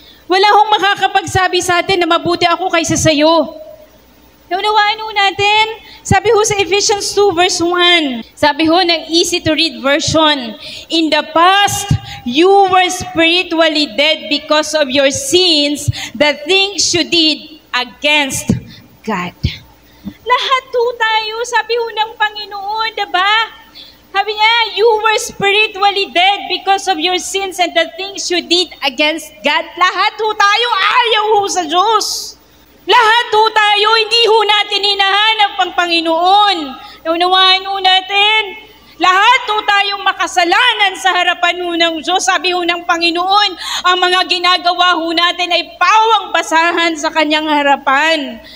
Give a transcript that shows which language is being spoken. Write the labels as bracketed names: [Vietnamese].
[Filipino] Wala makakapagsabi sa atin na mabuti ako kaysa sayo. Naunawaan ho natin, sabi ho sa [English] Ephesians 2 verse 1, [Filipino] sabi ho ng [English] easy to read version, in the past, you were spiritually dead because of your sins, the things you did against God. [Filipino] Lahat ho tayo, sabi ho ng Panginoon, diba? Sabi niya, [English] you were spiritually dead because of your sins and the things you did against God. [Filipino] Lahat ho tayo, ayaw ho sa Diyos. Lahat ho tayo, hindi ho natin hinahanap ang Panginoon. Naunawaan ho natin, lahat ho tayong makasalanan sa harapan ho ng Diyos. Sabi ho ng Panginoon, ang mga ginagawa ho natin ay pawang basahan sa kanyang harapan.